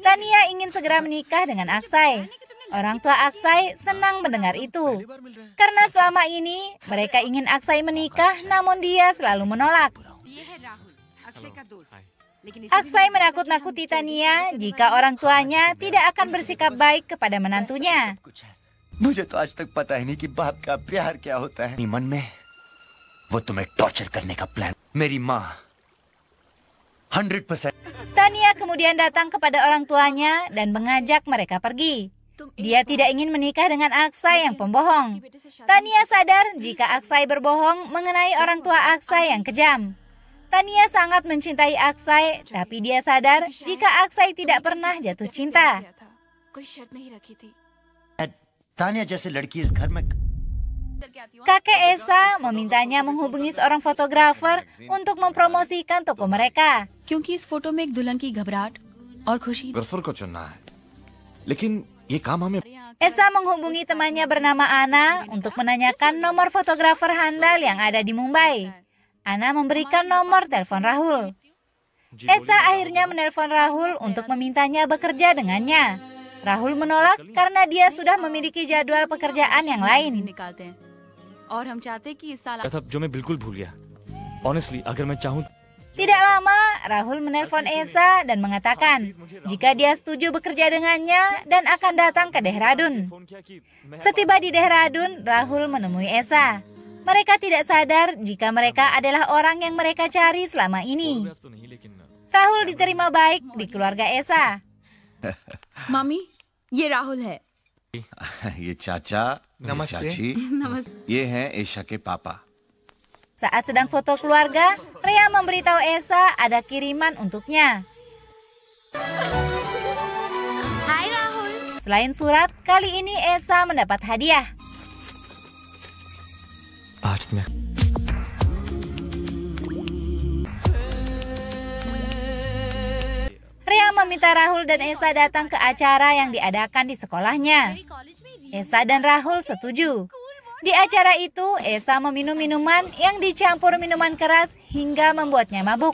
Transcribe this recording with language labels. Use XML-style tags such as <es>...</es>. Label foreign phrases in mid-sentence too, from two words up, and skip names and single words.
<id>Tania ingin segera menikah dengan Aksai. Orang tua Aksai senang mendengar itu. Karena selama ini mereka ingin Aksai menikah, namun dia selalu menolak. Aksai menakut-nakuti Tania jika orang tuanya tidak akan bersikap baik kepada menantunya.</id> <hi>मुझे तो आज तक पता ही नहीं कि बाप का प्यार क्या होता है। मन में वो तुम्हें टॉर्चर करने का प्लान। मेरी माँ 100%।</hi> <id>Tania kemudian datang kepada orang tuanya dan mengajak mereka pergi. Dia tidak ingin menikah dengan Aksai yang pembohong. Tania sadar jika Aksai berbohong mengenai orang tua Aksai yang kejam. Tania sangat mencintai Aksai, tapi dia sadar jika Aksai tidak pernah jatuh cinta.</id> <hi>तानिया जैसे लड़की इस घर में।</hi> <id>Kakek Esa memintanya menghubungi seorang fotografer untuk mempromosikan toko mereka.</id> <hi>क्योंकि इस फोटो में एक दुल्हन की घबराहट और खुशी। फोटोग्राफर को चुनना है, लेकिन ये काम हमें।</hi> <id>Esa menghubungi temannya bernama Ana untuk menanyakan nomor fotografer handal yang ada di Mumbai. Ana memberikan nomor telepon Rahul. Esa akhirnya menelpon Rahul untuk memintanya bekerja dengannya. Rahul menolak karena dia sudah memiliki jadwal pekerjaan yang lain.</id> <hi>जो मैं बिल्कुल भूल गया। Honestly, अगर मैं चाहूँ।</hi> <id>Tidak lama, Rahul menelpon Esa dan mengatakan jika dia setuju bekerja dengannya dan akan datang ke Dehradun. Setiba di Dehradun, Rahul menemui Esa. Mereka tidak sadar jika mereka adalah orang yang mereka cari selama ini. Rahul diterima baik di keluarga Esa.</id> <hi>मम्मी, ये राहुल है। ये चाचा, चाची, ये हैं एशा के पापा।</hi> <id>Saat sedang foto keluarga, Rea memberitahu Esa ada kiriman untuknya. Hai Rahul. Selain surat, kali ini Esa mendapat hadiah.</id> <hi>आज मैं</hi> <id>Rea meminta Rahul dan Esa datang ke acara yang diadakan di sekolahnya. Esa dan Rahul setuju. Di acara itu, Esa meminum minuman yang dicampur minuman keras hingga membuatnya mabuk.</id>